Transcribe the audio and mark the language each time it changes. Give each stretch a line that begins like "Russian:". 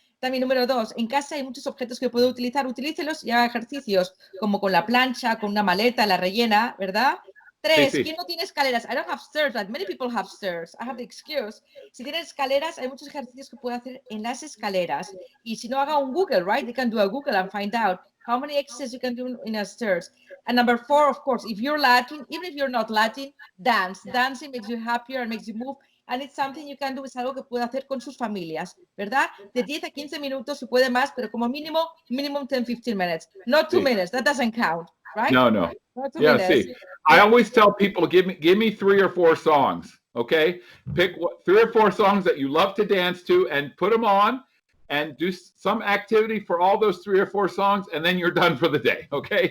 Spanish: También número dos, en casa hay muchos objetos que puedo utilizar, utilícelos y haga ejercicios, como con la plancha, con una maleta, la rellena, ¿verdad? Tres, Sí. ¿quién no tiene escaleras?
English: I don't have stairs, but many people have stairs. I have the excuse.
Spanish: Si tienen escaleras, hay muchos ejercicios que puede hacer en las escaleras. Y si no, haga un Google,
English: right? They can do a Google and find out how many exercises you can do in a stairs. And number four, of course, if you're Latin, even if you're not Latin, dance. Dancing makes you happier and makes you move. And it's something you can do,
Spanish: es algo que puede hacer con sus familias, ¿verdad? De 10 a 15 minutos, si puede más, pero como mínimo 10-15 minutes.
English: Not 2 minutes, that doesn't count, right? No. Not 2 Yeah, minutes. see, I always tell people, give me 3 or 4 songs, okay? Pick 3 or 4 songs that you love to dance to and put them on and do some activity for all those 3 or 4 songs, and then you're done for the day, okay?